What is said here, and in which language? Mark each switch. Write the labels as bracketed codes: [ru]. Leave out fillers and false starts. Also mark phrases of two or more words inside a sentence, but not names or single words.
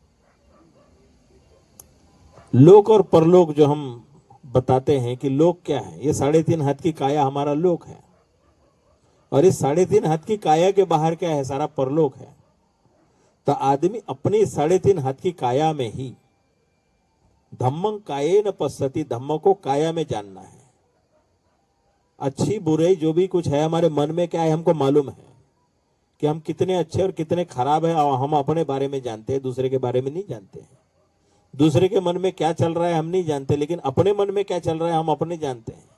[hi] लोक और परलोक जो हम बताते हैं कि लोक क्या है, ये 3.5 हाथ की काया हमारा लोक है, और इस 3.5 हाथ की काया के बाहर क्या है, सारा परलोक है। तो आदमी अपनी 3.5 हाथ की काया में ही, [pi] धम्मं काये न पश्यति, [hi] धम्म को काया में जानना है। अच्छी बुराई जो भी कुछ है हमारे मन में क्या है, हमको मालूम है कि हम कितने अच्छे और कितने खराब है, और हम अपने बारे में जानते हैं, दूसरे के बारे में नहीं जानते हैं। दूसरे के मन में क्या चल रहा है हम नहीं जानते, लेकिन अपने मन में क्या चल रहा है हम अपने जानते हैं।